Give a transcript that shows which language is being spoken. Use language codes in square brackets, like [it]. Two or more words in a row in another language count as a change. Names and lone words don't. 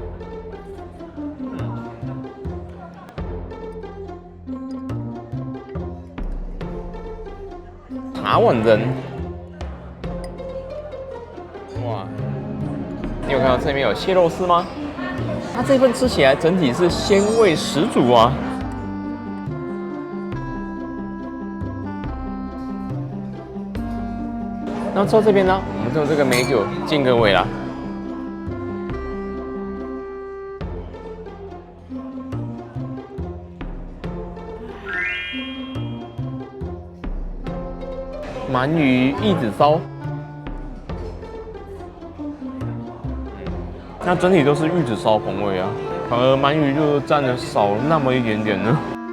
[zh] 茶碗蒸，哇！你有看到這裡面有蟹肉絲嗎？它這份吃起來整體是鮮味十足啊！那到這邊呢，我們就用這個美酒敬各位啦。鰻魚玉子燒，那整體都是玉子燒風味啊，反而鰻魚就占了少那麼一點點呢。